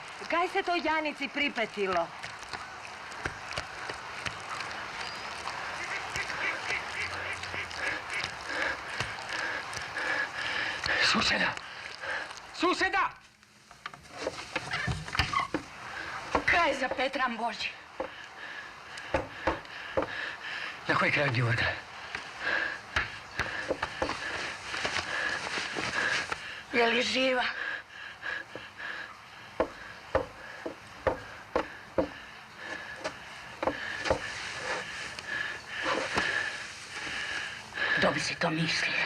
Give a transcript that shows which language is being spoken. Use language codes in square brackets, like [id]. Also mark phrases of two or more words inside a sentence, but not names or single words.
[kjv] Kaj se to Janici pripetilo? Suseda! Suseda! Kaj za Petram Boži? Na koji kraj Đurga? Je li živa? Kdo bi si to mislio?